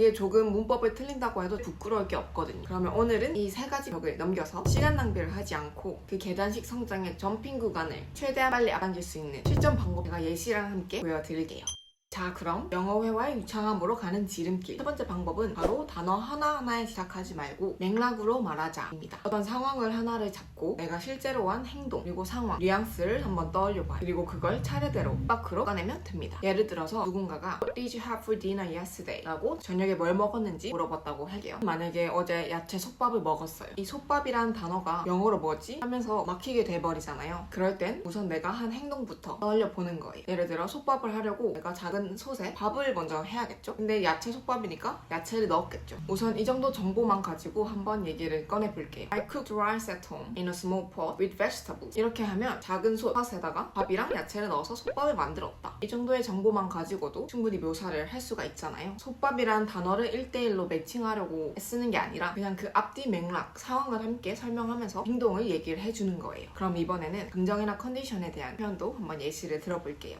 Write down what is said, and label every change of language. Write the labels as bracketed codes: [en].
[ko] 이게 조금 문법을 틀린다고 해도 부끄러울 게 없거든요. 그러면 오늘은 이 세 가지 벽을 넘겨서 시간 낭비를 하지 않고 그 계단식 성장의 점핑 구간을 최대한 빨리 앞당길 수 있는 실전 방법 제가 예시랑 함께 보여드릴게요. 자, 그럼 영어 회화의 유창함으로 가는 지름길. 첫 번째 방법은 바로 단어 하나하나에 시작하지 말고 맥락으로 말하자입니다. 어떤 상황을 하나를 잡고 내가 실제로 한 행동 그리고 상황, 뉘앙스를 한번 떠올려봐요. 그리고 그걸 차례대로 밖으로 꺼내면 됩니다. 예를 들어서 누군가가 [en] What did you have for dinner yesterday? [ko] 라고 저녁에 뭘 먹었는지 물어봤다고 할게요. 만약에 어제 야채 솥밥을 먹었어요. 이 솥밥이란 단어가 영어로 뭐지? 하면서 막히게 돼버리잖아요. 그럴 땐 우선 내가 한 행동부터 떠올려보는 거예요. 예를 들어 솥밥을 하려고 내가 작은 솥에 밥을 먼저 해야겠죠? 근데 야채 솥밥이니까 야채를 넣었겠죠. 우선 이 정도 정보만 가지고 한번 얘기를 꺼내볼게요. [en] I cooked rice at home in a small pot with vegetables. [ko] 이렇게 하면 작은 솥에다가 밥이랑 야채를 넣어서 솥밥을 만들었다. 이 정도의 정보만 가지고도 충분히 묘사를 할 수가 있잖아요. 솥밥이란 단어를 1대1로 매칭하려고 쓰는 게 아니라 그냥 그 앞뒤 맥락, 상황을 함께 설명하면서 행동을 얘기를 해주는 거예요. 그럼 이번에는 감정이나 컨디션에 대한 표현도 한번 예시를 들어볼게요.